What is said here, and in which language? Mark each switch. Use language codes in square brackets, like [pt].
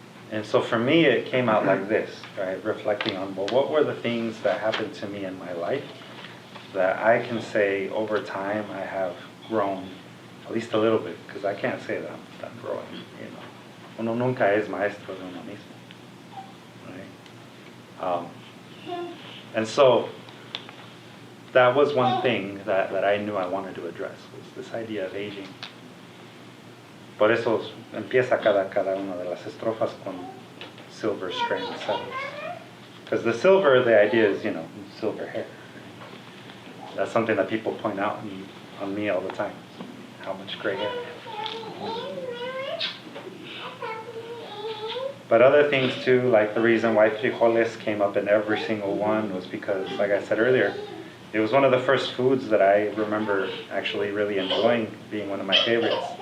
[en] And so for me, it came out like this, right? Reflecting on, well, what were the things that happened to me in my life that I can say over time I have grown at least a little bit, because I can't say that I'm growing, you know. [es] Uno nunca es maestro de uno mismo, [en] right? And so that was one thing that I knew I wanted to address, was this idea of aging. [es] Por eso empieza cada una de las estrofas con [en] silver strand settles. Because the silver, the idea is, you know, silver hair. That's something that people point out on me all the time. How much gray hair. But other things too, like the reason why frijoles came up in every single one was because, like I said earlier, it was one of the first foods that I remember actually really enjoying, being one of my favorites.